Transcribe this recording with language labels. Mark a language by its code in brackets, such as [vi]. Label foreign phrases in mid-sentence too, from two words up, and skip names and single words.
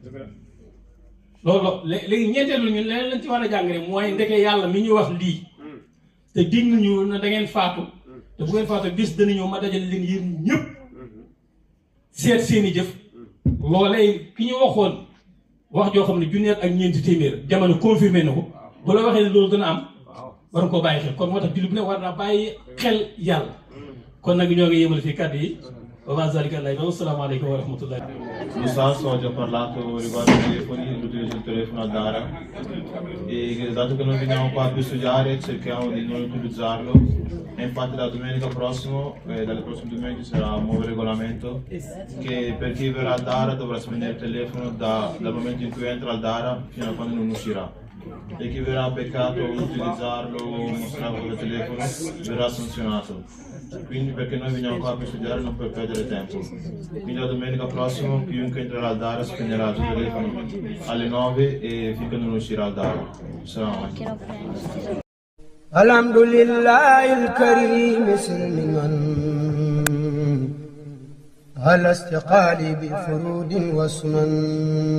[wo] loolu léegi ñeenteelu ñun leneen lañ ci war a jàngale mooy ndeke yàlla mi ñu wax lii te dig nañu na da ngeen faatu te bu ngeen faatu bis dana ñëw ma dajal leen yéen ñëpp seet seen i jëf loolee ki ñu waxoon wax joo xam ne junneet ak ñeenti téeméer jamono confirmé na ko bu la waxee ne loolu dana am war nga koo bàyyi xel kon moo tax jullit bu ne war naa bàyyi xel yàlla kon nag ñoo ngi yemale fii kàddu yi [ar] وما ذلك على الله والسلام عليكم ورحمة الله. [it] L'Islam oggi ha parlato riguardo ai telefoni, l'utilizzo del telefono a gara e dato che noi veniamo qua per studiare cerchiamo di non utilizzarlo e infatti la domenica prossima, dalle prossime domeniche sarà un nuovo regolamento che per chi verrà a Dara dovrà spegnere il telefono dal momento in cui entra al Dara fino a quando non uscirà. E chi verrà beccato utilizzarlo o mostrarlo col telefono verrà sanzionato. Quindi perché noi veniamo qua per studiare non per perdere tempo. Quindi la domenica prossima chiunque entrerà al Dara spegnerà il suo telefono alle 9 e finché non uscirà al Dara. [ar] سلام عليكم. الحمد لله الكريم سلمان على استقلال بفروض وسنن